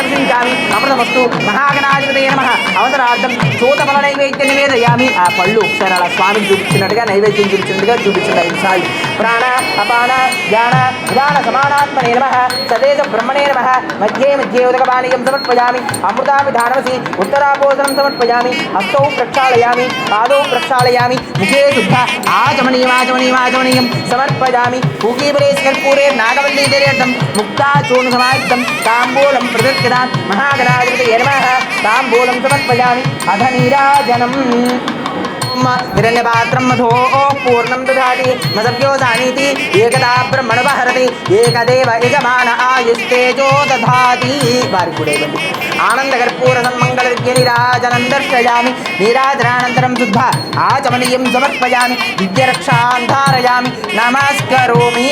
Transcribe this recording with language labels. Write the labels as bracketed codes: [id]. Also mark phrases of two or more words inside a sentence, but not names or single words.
[sa] విచించామి అమృతమస్తు మహాగణాధిపతయే నమః అవసరార్థం చోతఫల నైవేద్యం నివేదయామి [te] ఆ పళ్ళు ఒకసారి అలా స్వామికి చూపించినట్టుగా నైవేద్యం చూపించినట్టుగా చూపించండి 5 సార్లు [sa] ప్రాణ అపాన జ్ఞాన విధాన సమానాత్మనే నమః సదేశ బ్రహ్మణే నమః మధ్యే మధ్యే ఉదకపానీయం సమర్పయామి అమృతాభిధానమసి ఉత్తరాపోసనం సమర్పయామి హస్తౌ ప్రక్షాళయామి పాదౌ ప్రక్షాళయామి ముఖే శుద్ధ ఆచమనీయం సమర్పయామి పూకీపరే స్కర్పూరే నాగవల్లీదరేర్థం ముక్తాచూర్ణ సమాయుక్తం తాంబూలం ప్రదక్షిణాత్ మహాగణాధిపతయే నమః తాంబూలం సమర్పయామి అధ నీరాజనం हिरण्यपात्रं मधो पूर्णं दधाति मसभ्यो जानीति एकदा ब्रह्मणवहरति एकदेव यजमान आयुस्तेजो दधाति वारिकुडेवल्लि आनन्दकर्पूरसन्मङ्गलविद्यनिराजनं दर्शयामि नीराजनानन्तरं शुद्ध आचमनीयं समर्पयामि विद्यरक्षां धारयामि नमस्करोमि